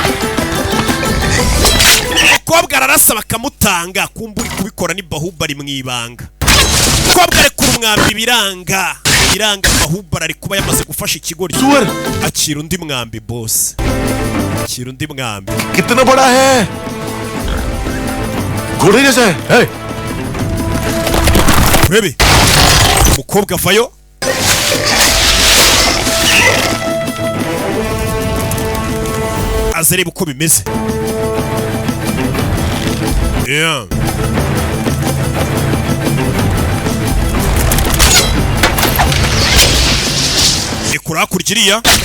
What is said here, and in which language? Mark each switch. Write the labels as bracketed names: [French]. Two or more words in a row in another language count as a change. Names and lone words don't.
[Kinyarwanda] Umukobwa ararasa bakamutanga kumburi kubikora ni Bahubali mwibanga. Umukobwa ari ku mwambi biranga Bahubali ari kuba yamaze gufasha ikigori. Akira undi mwambi boss. Akira undi mwambi. [Hindi] कितना बड़ा है घोड़े जैसा है hey. [Kinyarwanda] Urebe umukobwa avayo azareba uko bimeze. Yeah. Ikura kurikiriya.